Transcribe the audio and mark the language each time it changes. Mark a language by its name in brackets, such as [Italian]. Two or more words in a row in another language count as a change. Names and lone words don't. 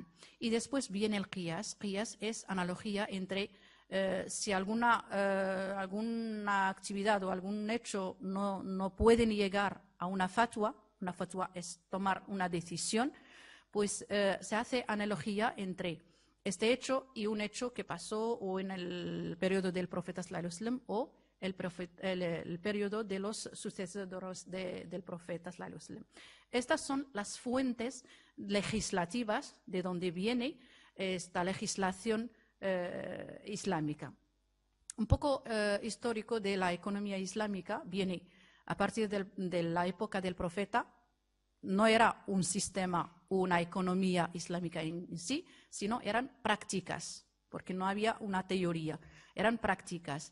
[Spanish] Y después viene el Qiyas. Qiyas es analogía entre si alguna actividad o algún hecho no pueden llegar a una fatwa es tomar una decisión, pues se hace analogía entre este hecho y un hecho que pasó o en el periodo del profeta [Arabic] صلى الله عليه وسلم [Spanish] o el periodo de los sucesores del profeta [Arabic] صلى الله عليه وسلم. [Spanish] Estas son las fuentes legislativas de donde viene esta legislación islámica. Un poco histórico de la economía islámica viene a partir de la época del profeta. No era un sistema, una economía islámica en sí, sino eran prácticas, porque no había una teoría, eran prácticas.